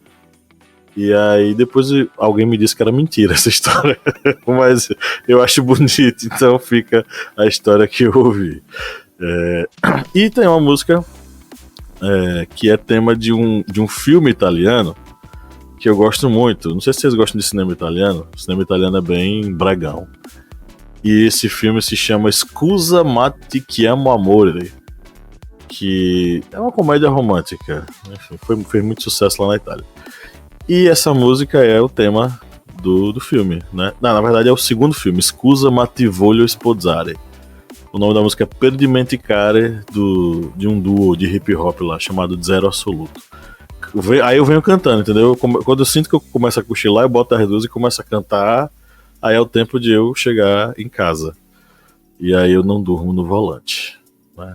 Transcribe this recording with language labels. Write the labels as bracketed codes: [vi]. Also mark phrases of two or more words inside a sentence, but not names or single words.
[pt] E aí depois alguém me disse que era mentira essa história, mas eu acho bonito, então fica a história que eu ouvi. E tem uma música que é tema de um filme italiano que eu gosto muito. Não sei se vocês gostam de cinema italiano. O cinema italiano é bem bragão. E esse filme se chama Scusa ma ti chiamo amore, que é uma comédia romântica. Enfim, fez muito sucesso lá na Itália. E essa música é o tema do filme, né? Não, na verdade é o segundo filme, Scusa ma ti voglio sposare. O nome da música é Per dimenticare, de um duo de hip hop lá, chamado Zero Assoluto. Aí eu venho cantando, entendeu? Quando eu sinto que eu começo a cochilar, eu boto as duas e começo a cantar. Aí é o tempo de eu chegar em casa. E aí eu não durmo no volante, né?